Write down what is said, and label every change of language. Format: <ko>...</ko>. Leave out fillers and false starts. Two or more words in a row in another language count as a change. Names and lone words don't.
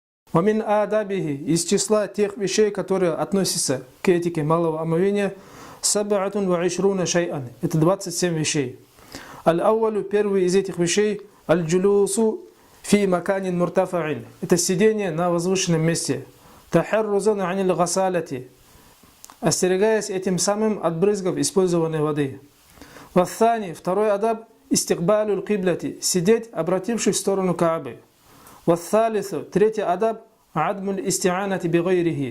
<ar>وَمِنْ آدَابِهِ</ar> <ru>из числа тех вещей, которые относятся к этике малого омовения,</ru> <ar>سَبْعَةٌ وَعِشْرُونَ شَيْئًا.</ar> <ru>Это 27 вещей. Аль-ауалю, первый из этих вещей,</ru> <ar>الجلوس في مكان مرتفع.</ar> <ru>Это сидение на возвышенном месте.</ru> <ar>تحرزا عن الغسالة.</ar> <ru>Остерегаясь этим самым от брызгов использованной воды. Ваthani, второй адаб,</ru> <ar>استقبال القبلة.</ar> <ru>Сидеть, обратившись в сторону Каабы. Ваthалису, третий адаб,</ru> <ar>عدم الاستعانة بغيره.</ar>